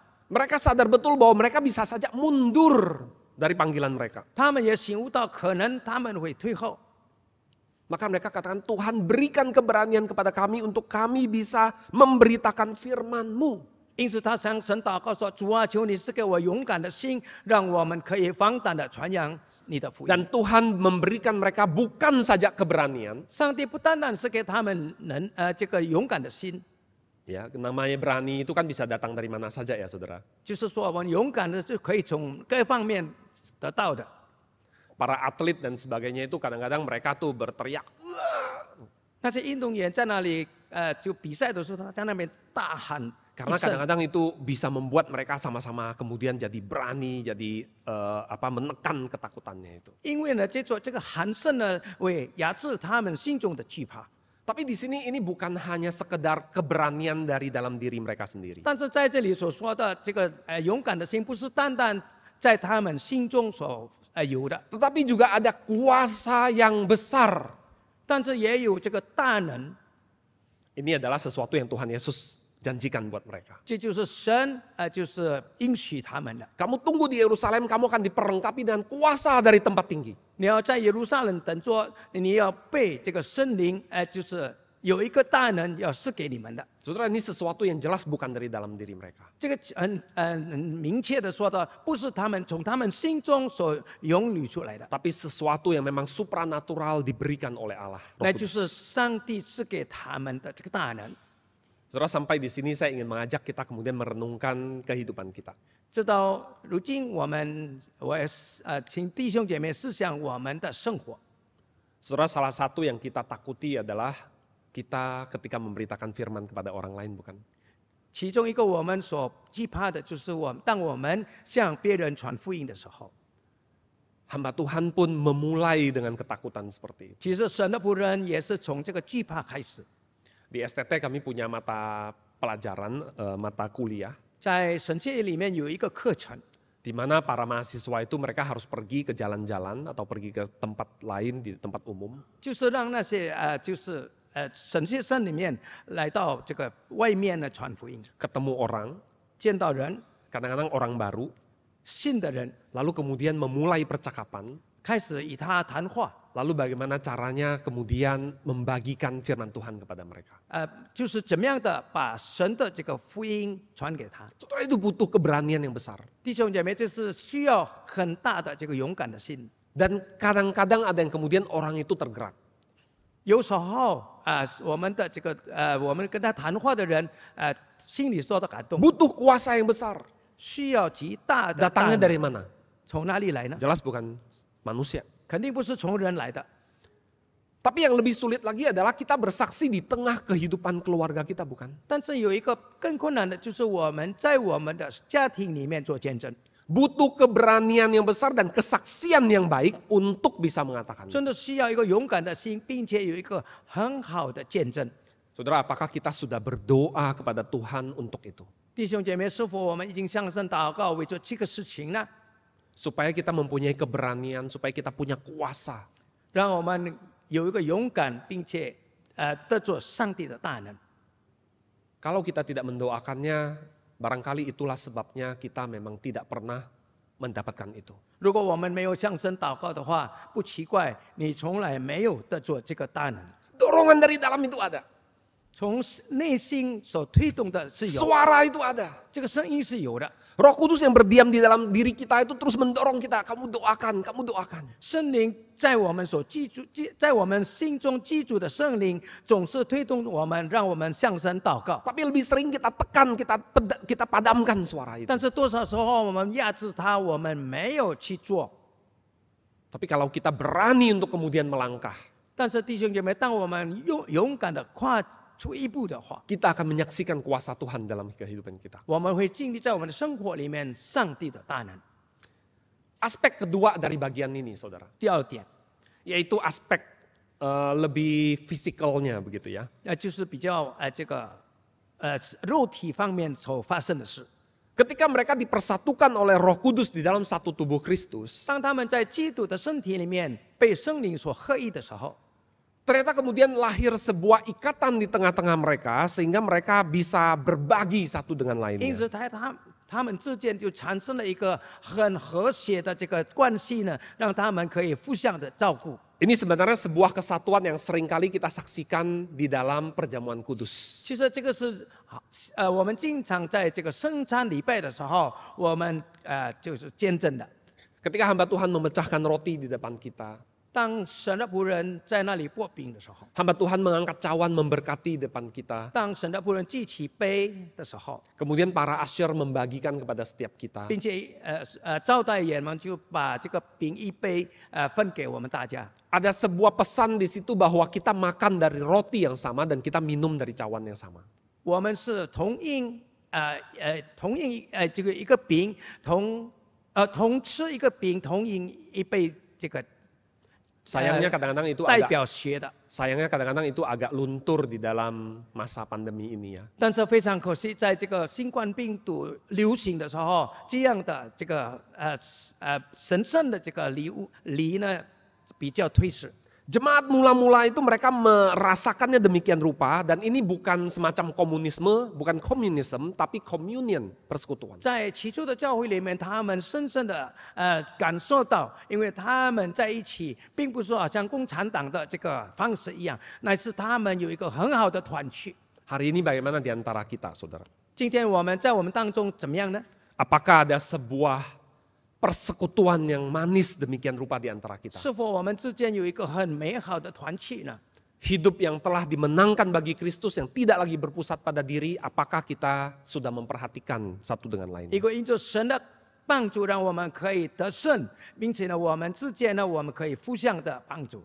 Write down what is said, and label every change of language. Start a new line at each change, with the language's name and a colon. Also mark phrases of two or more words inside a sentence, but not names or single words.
Indonesian: Mereka sadar betul bahwa mereka bisa saja mundur dari panggilan mereka.
Chinese: 他们也醒悟到，可能他们会退后。
Indonesian: Maka mereka katakan, Tuhan berikan keberanian kepada kami untuk kami bisa memberitakan firman-Mu.
Chinese: 因此，他向神祷告说：“主啊，求你赐给我勇敢的心，让我们可以放胆的传扬你的福音。”
Indonesian: Dan Tuhan memberikan mereka bukan saja keberanian.
Chinese: 上帝不单单是给他们这个勇敢的心，
Indonesian: Ya, namanya berani itu kan bisa datang dari mana saja ya saudara.
Chinese: 就是说我们勇敢的是可以从各方面得到的。
Indonesian: Para atlet dan sebagainya itu kadang-kadang mereka tuh berteriak.
Chinese: 那些运动员在那里就比赛的时候，他在那边大喊。
Indonesian: Karena kadang-kadang itu bisa membuat mereka sama-sama kemudian jadi berani, jadi menekan ketakutannya itu.
Chinese: 因为呢，这个喊声呢，会压制他们心中的惧怕。
Indonesian: Tapi di sini ini bukan hanya sekedar keberanian dari dalam diri mereka sendiri.
Chinese: 但是在这里所说的这个勇敢的心，不是单单在他们心中所有的，
Indonesian: Tetapi juga ada kuasa yang besar.
Chinese: 但是也有这个大能。
Indonesian: Ini adalah sesuatu yang Tuhan Yesus janjikan buat mereka.
Chinese: 这就是神就是应许他们的。
Indonesian: Kamu tunggu di Yerusalem, kamu akan diperlengkapi dengan kuasa dari tempat tinggi.
Chinese: 你要在耶路撒冷等着，你要被这个圣灵就是有一个大能要赐给你们的。
Indonesian: Saudara, ini sesuatu yang jelas bukan dari dalam diri mereka.
Chinese: 这个很明确的说的，不是他们从他们心中所涌流出来的，
Indonesian: Tapi sesuatu yang memang supranatural diberikan oleh Allah. Roh
Chinese: 那
Indonesian: Kudus.
Chinese: 就是上帝赐给他们的这个大能。
Indonesian: Saudara, sampai di sini saya ingin mengajak kita kemudian merenungkan kehidupan kita.
Chinese: 直到如今，我也请弟兄姐妹思想我们的生活。
Indonesian: Saudara, salah satu yang kita takuti adalah kita ketika memberitakan firman kepada orang lain, bukan?
Chinese: 其中一个我们所惧怕的就是当我们向别人传福音的时候，
Indonesian: Hamba Tuhan pun memulai dengan ketakutan seperti itu.
Chinese: 其实神的仆人也是从这个惧怕开始。
Indonesian: Di STT kami punya mata pelajaran, mata kuliah,
Chinese: 在神学里面有一个课程，
Indonesian: di mana para mahasiswa itu mereka harus pergi ke jalan-jalan atau pergi ke tempat lain di tempat umum.
Chinese: 就是让那些就是神学生里面来到这个外面呢传福音，
Indonesian: Ketemu orang,
Chinese: 见到人，
Indonesian: kadang-kadang orang baru,
Chinese: 信的人，
Indonesian: lalu kemudian memulai percakapan,
Chinese: 开始与他谈话，
Indonesian: lalu bagaimana caranya kemudian membagikan firman Tuhan kepada mereka.
Chinese: 就是怎么样的把神的这个福音传给他。
Indonesian: Saudara, itu butuh keberanian yang besar.
Chinese: 弟兄姐妹，这是需要很大的这个勇敢的心。
Indonesian: Dan kadang-kadang ada yang kemudian orang itu tergerak.
Chinese: 有时候我们的这个我们跟他谈话的人心里受到感动，
Indonesian: Butuh kuasa yang besar.
Chinese: 需要极大的大
Indonesian: Datangnya
Chinese: 能
Indonesian: dari mana?
Chinese: 从哪里来呢？
Indonesian: Jelas bukan manusia.
Chinese: 肯定不是从人来的。
Indonesian: Tapi yang lebih sulit lagi adalah kita bersaksi di tengah kehidupan keluarga kita, bukan?
Chinese: 但是有一个更困难的，就是我们在我们的家庭里面做见证，
Indonesian: Butuh keberanian yang besar dan kesaksian yang baik untuk bisa mengatakan.
Chinese: 真的需要一个勇敢的心，并且有一个很好的见证。
Indonesian: Saudara, apakah kita sudah berdoa kepada Tuhan untuk itu?
Chinese: 弟兄姐妹，是否我们已经向神祷告为这个事情呢？
Indonesian: Supaya kita mempunyai keberanian, supaya kita punya kuasa.
Chinese: 让我们有一个勇敢，并且得着上帝的大能。
Indonesian: Kalau kita tidak mendoakannya, barangkali itulah sebabnya kita memang tidak pernah mendapatkan itu.
Chinese: 如果我们没有向神祷告的话，不奇怪，你从来没有得着这个大能。
Indonesian: Dorongan dari dalam itu ada.
Chinese: 从内心所推动的是有，
Indonesian: Suara itu ada.
Chinese: 这个声音是有的。
Indonesian: Roh Kudus yang berdiam di dalam diri kita itu terus mendorong kita, kamu doakan, kamu doakan.
Chinese: 圣灵在我们所记住，在我们心中记住的圣灵，总是推动我们，让我们向神祷告。
Indonesian: Tapi lebih sering kita tekan, kita padamkan suara itu.
Chinese: 但是多少时候我们压制它，我们没有去做。
Indonesian: Tapi kalau kita berani untuk kemudian melangkah,
Chinese: 但是弟兄姐妹，当我们勇敢的跨出一步的话，
Indonesian: kita akan menyaksikan kuasa Tuhan dalam kehidupan kita.
Chinese: 我们会经历在我们的生活里面上帝的大能。
Indonesian: Aspek kedua dari bagian ini, saudara,
Chinese: 第二点，
Indonesian: yaitu aspek lebih fisikalnya begitu ya.
Chinese: 就是比较肉体方面所发生的事。
Indonesian: Ketika mereka dipersatukan oleh Roh Kudus di dalam satu tubuh Kristus,
Chinese: 当他们在基督的身体里面被圣灵所合一的时候，
Indonesian: ternyata kemudian lahir sebuah ikatan di tengah-tengah mereka sehingga mereka bisa berbagi satu dengan
Chinese: 因
Indonesian: lainnya.
Chinese: 此他们之间就产生了一个很和谐的这个关系呢，让他们可以互相的照顾。
Indonesian: Ini sebenarnya sebuah kesatuan yang seringkali kita saksikan di dalam perjamuan kudus.
Chinese: 其实这个是我们经常在这个圣餐礼拜的时候，我们就是见证的。
Indonesian: Ketika hamba Tuhan memecahkan roti di depan kita,
Chinese: 当神的仆人在那里擘饼的时候，
Indonesian: hamba Tuhan mengangkat cawan memberkati di depan kita.
Chinese: 当神的仆人记起杯的时候，
Indonesian: Kemudian para asyir membagikan kepada setiap kita.
Chinese: 并且招待员们就把这个饼一杯分给我们大家。
Indonesian: Ada sebuah pesan di situ bahwa kita makan dari roti yang sama dan kita minum dari cawan yang sama.
Chinese: 我们是同饮这个一个饼，同吃一个饼，同饮一杯这个。
Indonesian: Sayangnya kadang-kadang itu
Chinese: 代
Indonesian: agak
Chinese: 表血的，
Indonesian: sayangnya kadang-kadang itu agak luntur di dalam masa pandemi ini ya.
Chinese: 但是非常可惜，在这个新冠病毒流行的时候，这样的这个神圣的这个礼呢比较推迟。
Indonesian: Jemaat mula-mula itu mereka merasakannya demikian rupa dan ini bukan semacam komunisme, bukan communism, tapi communion, persekutuan.
Chinese: 在起初的教会里面，他们深深的感受到，因为他们在一起，并不是好像共产党的这个方式一样，乃是他们有一个很好的团契。
Indonesian: Hari ini bagaimana di antara kita, saudara?
Chinese: 今天我们在我们当中怎么样呢？
Indonesian: Apakah ada sebuah persekutuan yang manis demikian rupa di antara kita?
Chinese: 是否我们之间有一个很美好的团契呢？
Indonesian: Hidup yang telah dimenangkan bagi Kristus yang tidak lagi berpusat pada diri, apakah kita sudah memperhatikan satu dengan
Chinese: 一
Indonesian: lainnya?
Chinese: 个因着神的帮助，让我们可以得胜，并且呢，我们之间呢，我们可以互相的帮助。